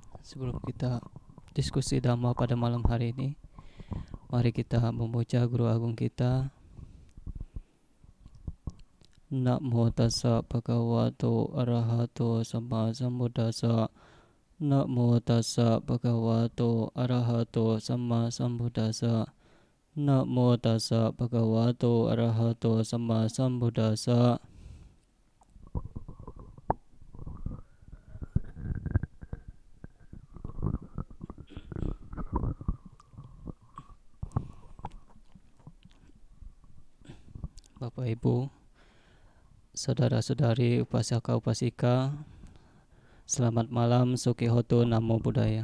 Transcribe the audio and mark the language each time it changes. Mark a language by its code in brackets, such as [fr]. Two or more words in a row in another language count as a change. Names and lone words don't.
[id] Sebelum kita diskusi Dhamma pada malam hari ini, mari kita memuja Guru Agung kita. [pi] Namo tassa bhagavato arahato sama sambuddhassa. Namo tassa bhagavato arahato sama sambuddhassa. Namo tassa bhagavato arahato sama sambuddhassa. [id] Bapak Ibu, saudara-saudari upasaka upasika, selamat malam, [pi] Sukihoto, Namo Buddhaya.